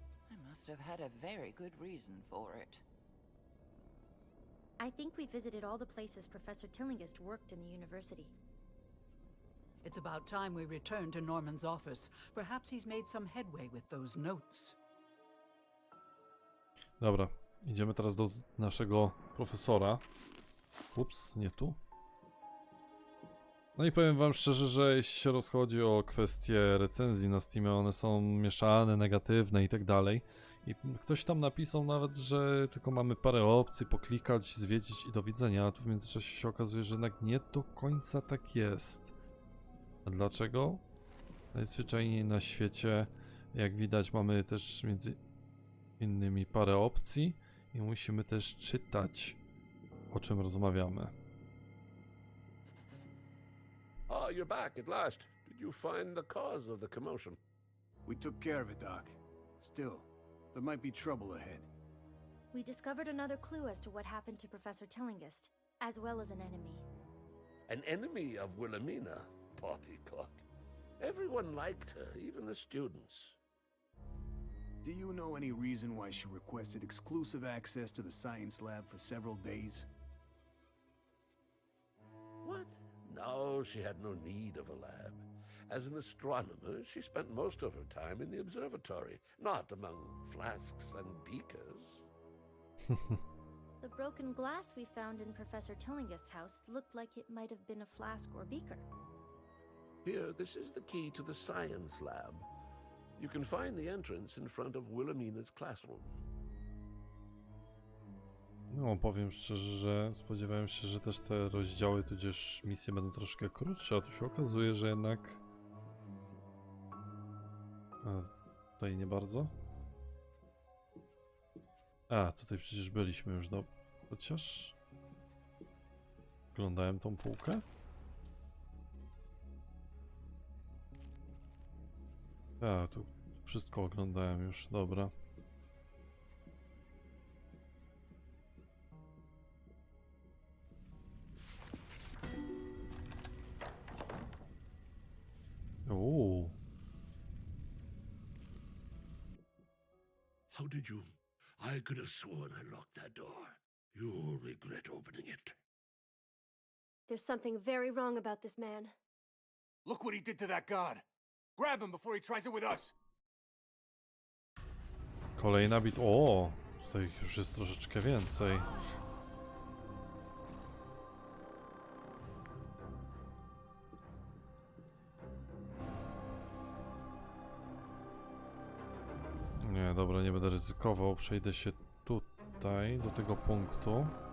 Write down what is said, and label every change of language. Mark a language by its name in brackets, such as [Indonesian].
[English] I must have had a very good reason for it. I think we visited all the places Professor Tillinghast worked in the university. It's about time we return to Norman's office. Perhaps he's made some headway with those notes. [Polish] Dobra, idziemy teraz do naszego profesora. Ups, nie tu. No i powiem wam szczerze, że jeśli się rozchodzi o kwestie recenzji na Steamie, one są mieszane, negatywne i tak dalej. I ktoś tam napisał nawet, że tylko mamy parę opcji, poklikać, zwiedzić i do widzenia, a tu w międzyczasie się okazuje, że jednak nie do końca tak jest. A dlaczego? Najzwyczajniej na świecie, jak widać, mamy też między innymi parę opcji i musimy też czytać, o czym rozmawiamy. [English] Ah, you're back at last. Did you find the cause of the commotion? We took care of it, Doc. Still, there might be trouble ahead. We discovered another clue as to what happened to Professor Tillinghast, as well as an enemy. An enemy of Wilhelmina? Poppycock. Everyone liked her, even the students. Do you know any reason why she requested exclusive access to the science lab for several days? What? No, she had no need of a lab. As an astronomer, she spent most of her time in the observatory, not among flasks and beakers. The broken glass we found in Professor Tillinghast's house looked like it might have been a flask or beaker. Here, this is the key to the science lab. You can find the entrance in front of Wilhelmina's classroom. [Polish] No, powiem szczerze, że spodziewałem się, że też te rozdziały, tudzież misje będą troszkę krótsze, a tu się okazuje, że jednak... A, tutaj nie bardzo. A, tutaj przecież byliśmy już, no... Chociaż... Oglądałem tą półkę? A, tu wszystko oglądałem już, dobra. Ooh. [English] How did you? I could have sworn I locked that door. You'll regret opening it. There's something very wrong about this man. Look what he did to that god! Grab him before he tries it with us! [Polish] Kolejna bit... O! Tutaj ich już jest troszeczkę więcej. Nie, dobra, nie będę ryzykował. Przejdę się tutaj, do tego punktu.